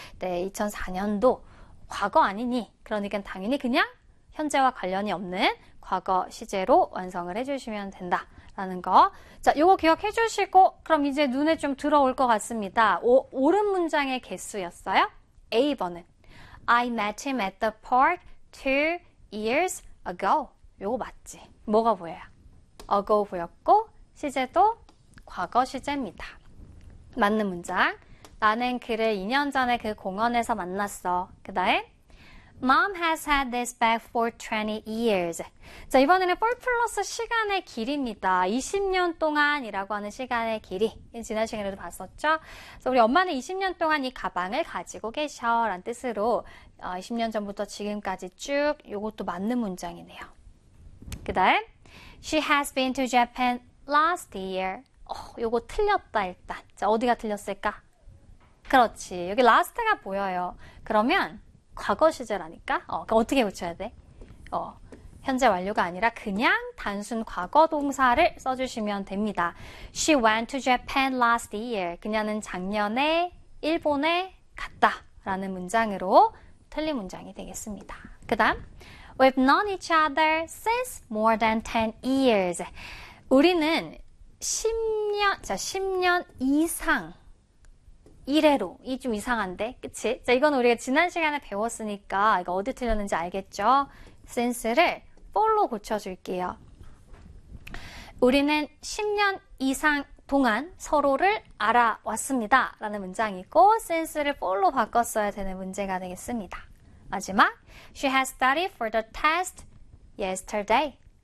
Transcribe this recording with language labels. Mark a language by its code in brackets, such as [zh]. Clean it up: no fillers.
[ko] 네, 2004년도 과거 아니니, 그러니까 당연히 그냥 현재와 관련이 없는 과거 시제로 완성을 해주시면 된다. 라는 거. 자, 요거 기억해 주시고, 그럼 이제 눈에 좀 들어올 것 같습니다. 옳은 문장의 개수였어요. A번은 [en] I met him at the park 2 years ago. [ko] 요거 맞지? 뭐가 보여요? ago 보였고, 시제도 과거 시제입니다. 맞는 문장. 나는 그를 2년 전에 그 공원에서 만났어. 그 다음, [en] Mom has had this bag for 20 years. [ko] 자, 이번에는 for 플러스 시간의 길입니다. 20년 동안이라고 하는 시간의 길이. 지난 시간에도 봤었죠? 그래서 우리 엄마는 20년 동안 이 가방을 가지고 계셔. 라는 뜻으로 20년 전부터 지금까지 쭉 이것도 맞는 문장이네요. 그 다음, [en] She has been to Japan last year. [ko] 이거 틀렸다, 일단. 자, 어디가 틀렸을까? 그렇지. 여기 last가 보여요. 그러면 과거 시제라니까? 그럼 어떻게 붙여야 돼? 현재 완료가 아니라 그냥 단순 과거 동사를 써주시면 됩니다. [en] She went to Japan last year. [ko] 그녀는 작년에 일본에 갔다. 라는 문장으로 틀린 문장이 되겠습니다. 그 다음, [en] We've known each other since more than 10 years. [ko] 우리는 10년 이상 이래로. 이 좀 이상한데? 그치? 자, 이건 우리가 지난 시간에 배웠으니까 이거 어디 틀렸는지 알겠죠? since를 for로 고쳐줄게요. 우리는 10년 이상 동안 서로를 알아왔습니다. 라는 문장이고 since를 for로 바꿨어야 되는 문제가 되겠습니다. 마지막 [en] She has studied for the test yesterday.